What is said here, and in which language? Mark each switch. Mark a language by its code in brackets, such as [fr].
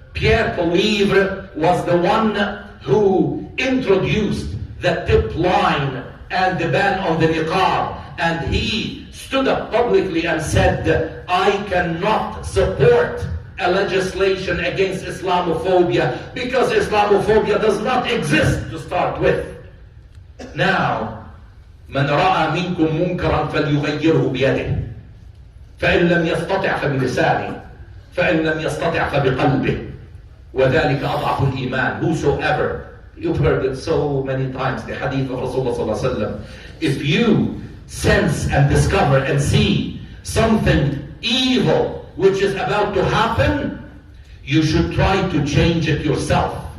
[en] Pierre Poilievre was the one who introduced the tip line and the ban on the niqab. And he stood up publicly and said, I cannot support a legislation against Islamophobia because Islamophobia does not exist to start with. [ar] Now, من رأى منكم منكرا فليغيره بيده فإن لم يستطع فبلسانه فإن لم يستطع فبقلبه وذلك أضعف الإيمان. [en] Whosoever, you've heard it so many times, the hadith of Rasulullah sallallahu alaihi wasallam, if you sense and discover and see something evil which is about to happen, you should try to change it yourself.